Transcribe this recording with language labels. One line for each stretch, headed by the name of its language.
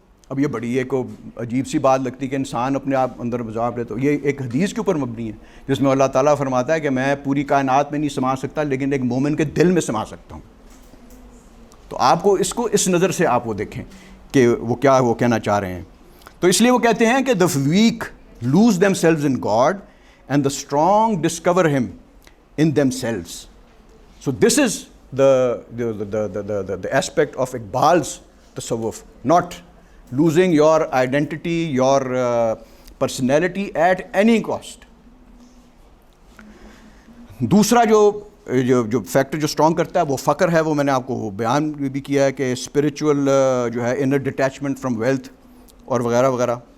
Urdu: اب یہ بڑی ایک عجیب سی بات لگتی ہے کہ انسان اپنے آپ اندر ایبزارب لے. تو یہ ایک حدیث کے اوپر مبنی ہے جس میں اللہ تعالیٰ فرماتا ہے کہ میں پوری کائنات میں نہیں سما سکتا لیکن ایک مومن کے دل میں سما سکتا ہوں. تو آپ کو اس نظر سے آپ وہ دیکھیں کہ وہ کیا وہ کہنا چاہ رہے ہیں.
English: تو اس لیے وہ کہتے ہیں کہ the weak lose themselves in God and the strong discover him in themselves. So this is the aspect of Iqbal's tasawwuf, not losing your identity, your personality at any cost.
Urdu: دوسرا جو فیکٹر جو strong کرتا ہے وہ فقر ہے. وہ میں نے آپ کو بیان بھی کیا ہے کہ اسپریچول جو ہے انر ڈیٹیچمنٹ فرام ویلتھ اور وغیرہ وغیرہ.